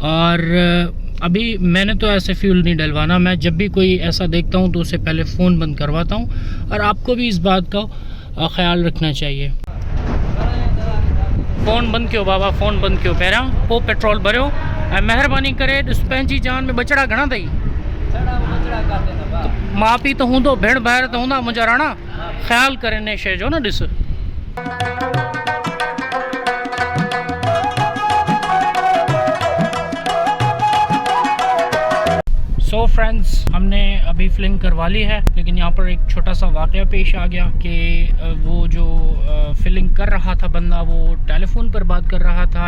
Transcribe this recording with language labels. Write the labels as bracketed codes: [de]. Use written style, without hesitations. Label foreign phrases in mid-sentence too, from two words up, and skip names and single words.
[hi] और अभी मैंने तो ऐसे फ्यूल नहीं डलवाना, मैं जब भी कोई ऐसा देखता हूँ तो उससे पहले फ़ोन बंद करवाता हूँ। और आपको भी इस बात का ख्याल रखना चाहिए। फ़ोन बंद क्यों बाबा, फ़ोन बंद क्यों? [sd] पैरा वो पेट्रोल भरो, मेहरबानी करे पंहिंजी जान में बचड़ा घणा अथई। माँ पी तो हूंदो, भेण भाइर तो हूंदा मुंहिंजा राणा, ख़्याल करे इन शइ जो न। [hi] ॾिस [en] so friends, [hi] हमने अभी फिलिंग करवा ली है, लेकिन यहाँ पर एक छोटा सा वाक़या पेश आ गया कि वो जो फिलिंग कर रहा था बंदा वो टेलीफोन पर बात कर रहा था।